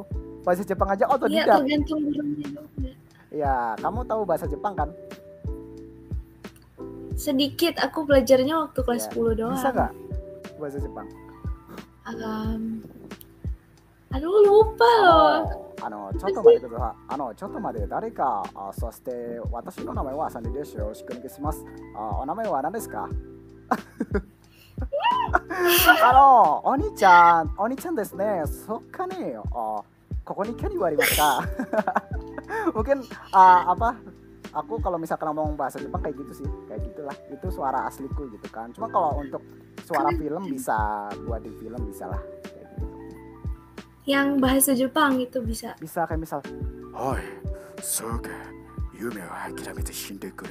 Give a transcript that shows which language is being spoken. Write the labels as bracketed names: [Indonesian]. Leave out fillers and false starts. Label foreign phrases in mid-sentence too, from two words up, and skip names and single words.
[Indonesian] Bahasa Jepang aja Iya, otodidak. tergantung gurunya juga. Ya, kamu tahu bahasa Jepang kan? Sedikit, aku belajarnya waktu kelas Ya. 10 doang. Bisa nggak bahasa Jepang? Aduh, lupa loh. [Japanese] ちょっと待ってください。ちょっと待って、誰か、そして私の名前はサンディですよ。よろしくお願いします。お名前は何ですか？お兄ちゃんですね。そっかね。ここにキャリーはありますか？ [Indonesian] Mungkin aku kalau misalkan ngomong bahasa Jepang kayak gitu sih, kayak gitulah. Itu suara asliku gitu kan. Cuma kalau untuk suara film bisa, buat di film bisa lah. Kayak gitu. Yang bahasa Jepang itu bisa. Bisa kayak misal, [Japanese] ほい、そうか、夢は諦めて死んでくれ.